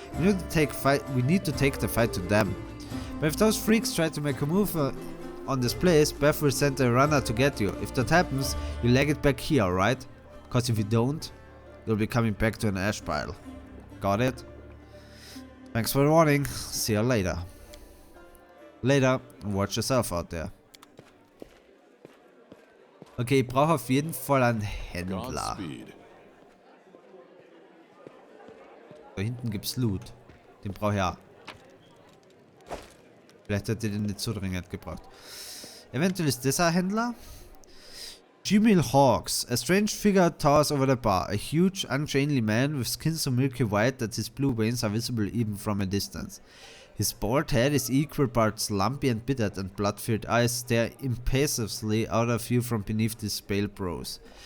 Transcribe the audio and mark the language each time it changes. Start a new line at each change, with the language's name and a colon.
English: We need to take the fight to them. But if those freaks try to make a move on this place, Beth will send a runner to get you. If that happens, you leg it back here, alright? Because if you don't, you'll be coming back to an ash pile. Got it? Thanks for the warning. See you later. Later, and watch yourself out there.
German: Okay, ich brauche auf jeden Fall einen Händler. Da hinten gibt's Loot. Den brauche ich auch. Vielleicht hätte ich den nicht so dringend gebraucht. Eventuell ist das ein Händler.
English: Jimmy Hawks. A strange figure towers over the bar. A huge, unchainly man with skin so milky white that his blue veins are visible even from a distance. His bald head is equal parts lumpy and pitted, and blood-filled eyes stare impassively out of view from beneath his pale brows.